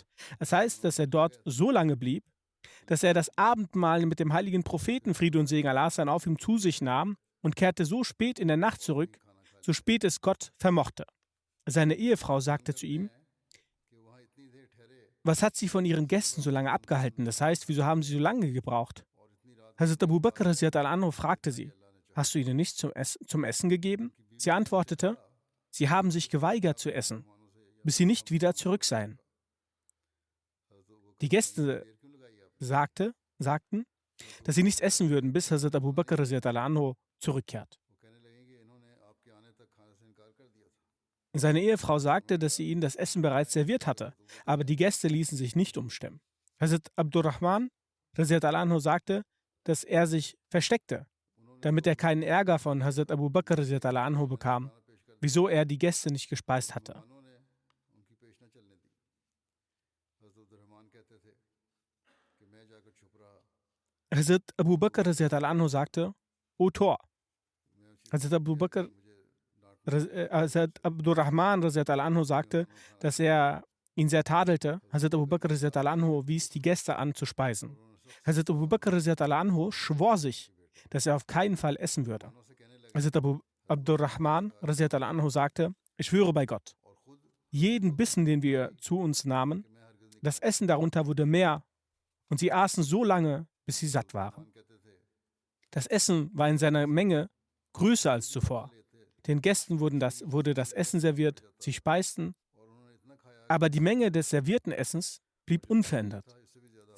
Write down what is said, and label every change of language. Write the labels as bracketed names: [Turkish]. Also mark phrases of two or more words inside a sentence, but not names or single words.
[German] Das heißt, dass er dort so lange blieb, dass er das Abendmahl mit dem heiligen Propheten, Friede und Segen Allah seien auf ihm, zu sich nahm und kehrte so spät in der Nacht zurück, so spät es Gott vermochte. Seine Ehefrau sagte zu ihm: Was hat Sie von Ihren Gästen so lange abgehalten? Das heißt, wieso haben Sie so lange gebraucht? Hazrat Abu Bakr [Arabic] رضي الله عنه [German] fragte sie: Hast du ihnen nichts zum Essen gegeben? Sie antwortete: Sie haben sich geweigert zu essen, bis sie nicht wieder zurück seien. Die Gäste sagten, dass sie nichts essen würden, bis Hazrat Abu Bakr [Arabic] رضي الله عنه [German] zurückkehrt. Seine Ehefrau sagte, dass sie ihnen das Essen bereits serviert hatte, aber die Gäste ließen sich nicht umstimmen. Hazrat Abdurrahman [Arabic] رضي الله عنه [German] sagte, dass er sich versteckte, damit er keinen Ärger von Hazrat Abu Bakr [Arabic] رضي الله عنه [German] bekam, wieso er die Gäste nicht gespeist hatte. Hazrat Abu Bakr [Arabic] رضي الله عنه [German] sagte: O Tor. Hazrat Abdurrahman [Arabic] رضي الله عنه [German] sagte, dass er ihn sehr tadelte. Hazrat Abu Bakr [Arabic] رضي الله عنه [German] wies die Gäste an zu speisen. Hazrat Abu Bakr [Arabic] رضي الله عنه [German] schwor sich, dass er auf keinen Fall essen würde. Hazrat Abdurrahman [Arabic] رضي الله عنه [German] sagte: Ich schwöre bei Gott, jeden Bissen, den wir zu uns nahmen, das Essen darunter wurde mehr und sie aßen so lange, bis sie satt waren. Das Essen war in seiner Menge größer als zuvor. Den Gästen wurde das Essen serviert, sie speisten, aber die Menge des servierten Essens blieb unverändert.